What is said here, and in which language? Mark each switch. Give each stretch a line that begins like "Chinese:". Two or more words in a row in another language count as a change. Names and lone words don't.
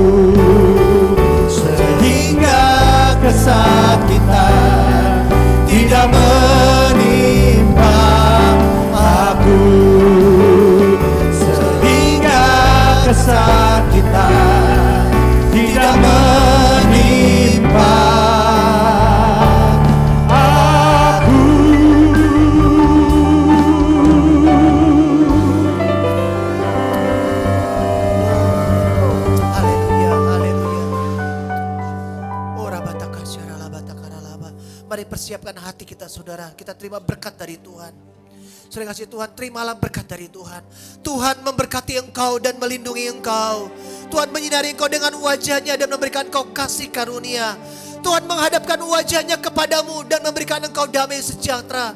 Indonesian: sehingga kesakitan tidak menimpa aku, sehingga kesakitan tidak menimpa aku. Haleluya, haleluya. Ora bataka syarala bataka ralaba. Mari persiapkan hati kita saudara, kita terima berkat dari Tuhan. Saudara kasih Tuhan, terimalah berkat dari Tuhan. Tuhan memberkati engkau dan melindungi engkau. Tuhan menyinari engkau dengan wajahnya dan memberikan engkau kasih karunia. Tuhan menghadapkan wajahnya kepadamu dan memberikan engkau damai sejahtera.